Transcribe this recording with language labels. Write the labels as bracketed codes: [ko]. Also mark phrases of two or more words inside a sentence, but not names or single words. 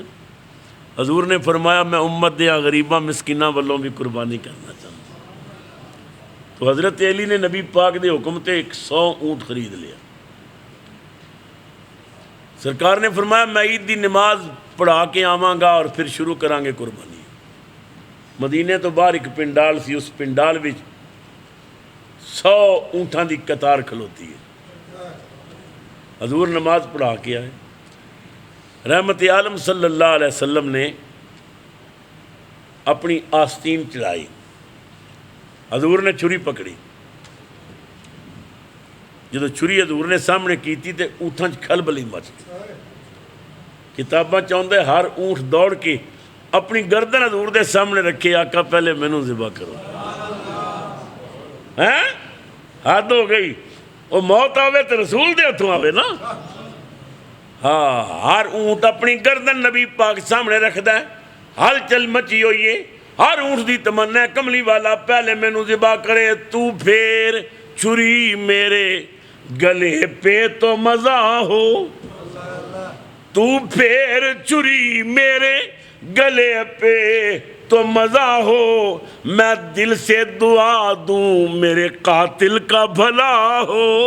[pa] حضور نے فرمایا میں امت دیا غریباں مسکیناں والوں بھی قربانی کرنا چاہتا ہوں۔ تو حضرت علی نے نبی پاک دے حکم تے 100 اونٹ خرید لیا۔ سرکار نے فرمایا میں عید دی نماز پڑھا کے آواں گا اور پھر شروع کریں گے قربانی۔ مدینے تو باہر ایک پنڈال سی، اس پنڈال وچ 100 اونٹاں دی قطار کھلوتی ہے۔ حضور نماز پڑھا کے آئے، رحمت عالم صلی اللہ علیہ وسلم نے اپنی آستین چڑھائی، حضور نے چھری پکڑی، جدو چھری حضور نے سامنے کیتی تے اونٹاں کھلبلی مچ گئی۔ کتاباں چاہندے ہر اونٹ دوڑ کے اپنی گردن حضور دے سامنے رکھے، آقا پہلے مینوں ذبح کرو۔ ہیں حد ہو گئی، وہ موت آوے تو رسول دے ہتھوں آوے نا۔ ہاں ہر اونٹ اپنی گردن نبی پاک سامنے رکھدا ہے، ہل چل مچی ہوئی ہے، ہر اونٹ دی تمنا ہے کملی والا پہلے مینوں ذبح کرے، [ur] تو پھر چھری میرے گلے پہ تو مزہ ہو، تو پھر چھری میرے گلے پہ تو مزہ ہو، میں دل سے دعا دوں میرے قاتل کا بھلا ہو۔